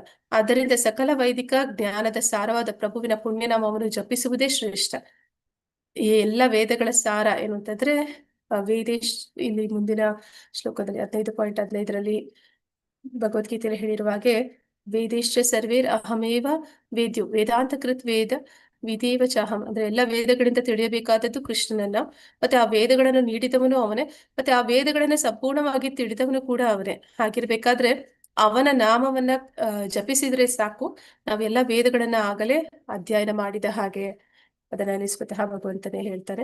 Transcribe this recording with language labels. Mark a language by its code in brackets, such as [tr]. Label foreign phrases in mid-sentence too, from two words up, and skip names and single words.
[kn] ಆದ್ದರಿಂದ ಸಕಲ ವೈದಿಕ ಜ್ಞಾನದ ಸಾರವಾದ ಪ್ರಭುವಿನ ಪುಣ್ಯನಾಮವನ್ನು ಜಪಿಸುವುದೇ ಶ್ರೇಷ್ಠ. ಈ ಎಲ್ಲ ವೇದಗಳ ಸಾರ ಏನು ಅಂತಂದ್ರೆ ವೇದೇಶ್, ಇಲ್ಲಿ ಮುಂದಿನ ಶ್ಲೋಕದಲ್ಲಿ 15.15ರಲ್ಲಿ ಭಗವದ್ಗೀತೆಯಲ್ಲಿ ಹೇಳಿರುವ ಹಾಗೆ, [sa] ವೇದೇಶ್ಚ ಸರ್ವೇರ್ ಅಹಮೇವ ವೇದ್ಯು ವೇದಾಂತ ಕೃತ್ ವೇದ ವಿದೇವ ಚಾಹಂ. [kn] ಅಂದ್ರೆ ಎಲ್ಲ ವೇದಗಳಿಂದ ತಿಳಿಯಬೇಕಾದದ್ದು ಕೃಷ್ಣನನ್ನ, ಮತ್ತೆ ಆ ವೇದಗಳನ್ನು ನೀಡಿದವನು ಅವನೇ, ಮತ್ತೆ ಆ ವೇದಗಳನ್ನ ಸಂಪೂರ್ಣವಾಗಿ ತಿಳಿದವನು ಕೂಡ ಅವನೇ. ಹಾಗಿರ್ಬೇಕಾದ್ರೆ ಅವನ ನಾಮವನ್ನ ಜಪಿಸಿದ್ರೆ ಸಾಕು, ನಾವೆಲ್ಲ ವೇದಗಳನ್ನ ಆಗಲೇ ಅಧ್ಯಯನ ಮಾಡಿದ ಹಾಗೆ ಅದನ್ನ ಸ್ವತಃ ಭಗವಂತನೇ ಹೇಳ್ತಾರೆ.